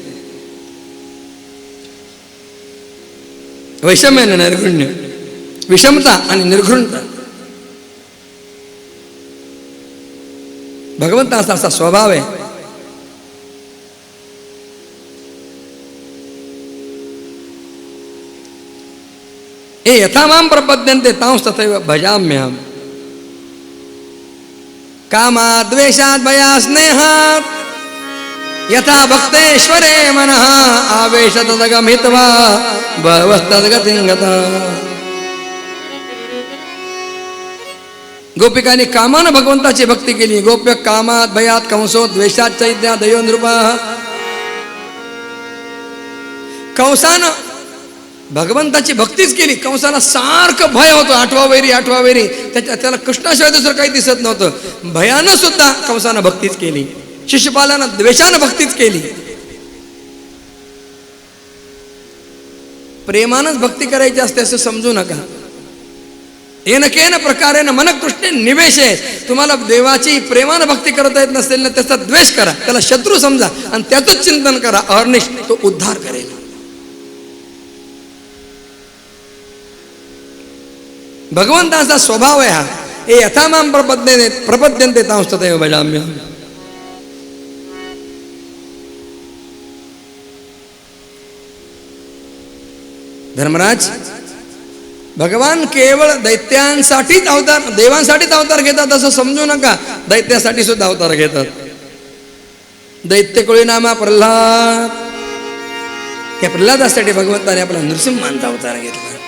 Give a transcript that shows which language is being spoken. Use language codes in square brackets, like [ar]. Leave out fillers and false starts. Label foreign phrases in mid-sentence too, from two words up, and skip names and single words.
[mr] वैषम्य आणि नैर्घृण्य, विषमता आणि निर्घृणता. भगवंताचा असा स्वभाव आहे. [sa] ए यथा मां प्रपद्यन्ते तांस तथैव भजाम्यहम्. कामाद्वेषात् भयास्नेहात् यथा भक्तेश्वरे मनः आवेश तदगमित्वा भवस्तद्गतिं गतः. [mr] गोपिकांनी कामानं भगवंताची भक्ती केली. [sa] गोप्य कामात भयात कंसो द्वेषात चैत्या दयो नृपाः. [mr] कंसानं भगवंताची भक्तीच केली. कंसाला सारखं भय होतं, आठवा वैरी. त्याला कृष्णाशिवाय दुसरं काही दिसत नव्हतं. भयानं सुद्धा कंसानं भक्तीच केली. शिशुपालानं द्वेषानं भक्तीच केली. प्रेमानंच भक्ती करायची असते असं समजू नका. [sa] येन केन प्रकारेन मन कृष्णे निवेशे. [mr] तुम्हाला देवाची प्रेमानं भक्ती करता येत नसेल ना, त्याचा द्वेष करा, त्याला शत्रू समजा आणि त्याचंच चिंतन करा. अहर्निश तो उद्धार करेल. भगवंताचा स्वभाव आहे हा. [sa] हे यथा मां प्रपद्यन्ते तांस तथैव भजाम्यहम्. [mr] धर्मराज भगवान केवळ दैत्यांसाठीच अवतार, देवांसाठीच अवतार घेतात असं समजू नका. दैत्यासाठी सुद्धा अवतार घेतात. दैत्यकुळी नामा प्रल्हाद, त्या प्रल्हादासाठी भगवंताने आपला नृसिंहांचा अवतार घेतला.